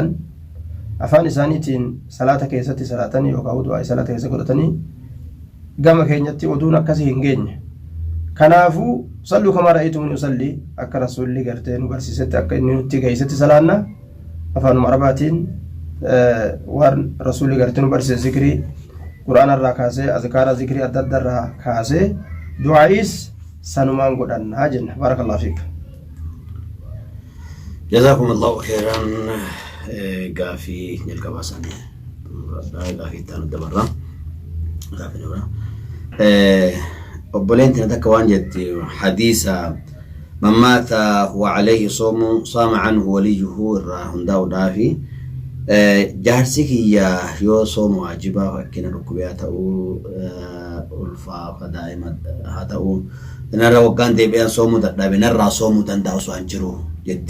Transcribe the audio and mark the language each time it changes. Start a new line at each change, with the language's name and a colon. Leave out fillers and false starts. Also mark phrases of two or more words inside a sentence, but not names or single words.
Oromo: afaan isaaniitiin salaata keessatti salaatanii yookaan du'aa salaata keessa godhatanii gama keenyatti oduun akkasii hin geenye kanaafuu
Arabic: صلوا كما رأيتموني أصلي
Oromo: akka rasuulli gartee nu barsiisetti akka inni nutti geessetti salaanna afaanuma arabaatiin waan rasuulli gartee nu barsiise zikrii quraana irraa kaasee azkaara zikrii adda addaa irraa kaasee du'aa'is sanumaan godhannaa jenna
Arabic: بارك الله فيك. جزاكم الله خيرا
Oromo: gaafii jalqabaa isaanii gaafii itti aanu dabarra gaafii dabarra obboleettiin takka waan jetti hadiisa
Arabic: من مات هو عليه صوم صام عنه وليه
Oromo: irraa hundaa'uudhaa fi jaarsi kiyya yoo sooma waajibaa fakkina dhukkubee haa ta'uu ulfaa daa'ima haa ta'uu narra waggaan deebi'an soomuu dadhabe narraa soomuu danda'a osoo hin jiru jetti.